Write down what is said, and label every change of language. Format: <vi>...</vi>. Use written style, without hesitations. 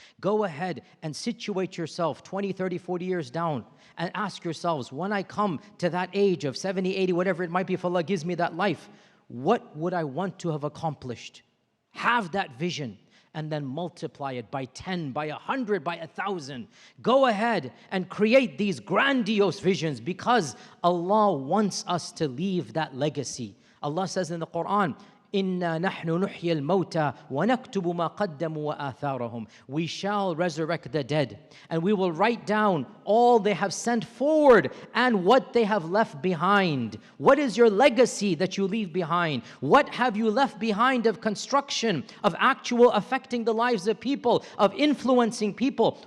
<en>Go ahead and situate yourself 20, 30, 40 years down and ask yourselves, when I come to that age of 70, 80, whatever it might be, if Allah gives me that life, what would I want to have accomplished? Have that vision. and then multiply it by 10, by 100, by 1,000. Go ahead and create these grandiose visions, because Allah wants us to leave that legacy. Allah says in the Qur'an,</en> <ar>إِنَّا نَحْنُ نُحْيِي الْمَوْتَى وَنَكْتُبُ مَا قَدَّمُوا وَآثَارَهُم.</ar> <en>We shall resurrect the dead, and we will write down all they have sent forward and what they have left behind. What is your legacy that you leave behind? What have you left behind of construction, of actual affecting the lives of people, of influencing people?</en>